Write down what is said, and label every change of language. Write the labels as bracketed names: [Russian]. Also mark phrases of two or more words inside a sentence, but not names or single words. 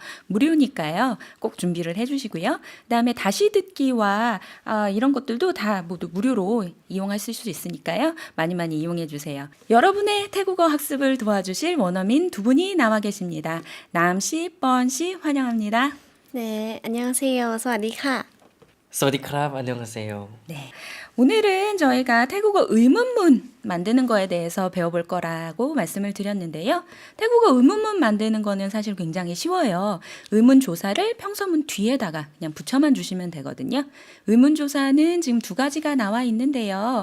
[Korean] 무료니까요. 꼭 준비를 해 주시고요. 그다음에 다시 듣기와 이런 것들도 다 모두 무료로 이용하실 수 있으니까요. 많이 많이 이용해 주세요. 여러분의 태국어 학습을 도와주실 원어민 두 분이 나와 계십니다. 남씨, 뻔씨 환영합니다. 네, 안녕하세요. [Thai] สวัสดีค่ะ สวัสดีครับ 안녕하세요. [Korean] 네. 오늘은 저희가 태국어 의문문 만드는 거에 대해서 배워볼 거라고 말씀을 드렸는데요. 태국어 의문문 만드는 거는 사실 굉장히 쉬워요. 의문조사를 평서문 뒤에다가 그냥 붙여만 주시면 되거든요. 의문조사는 지금 두 가지가 나와 있는데요.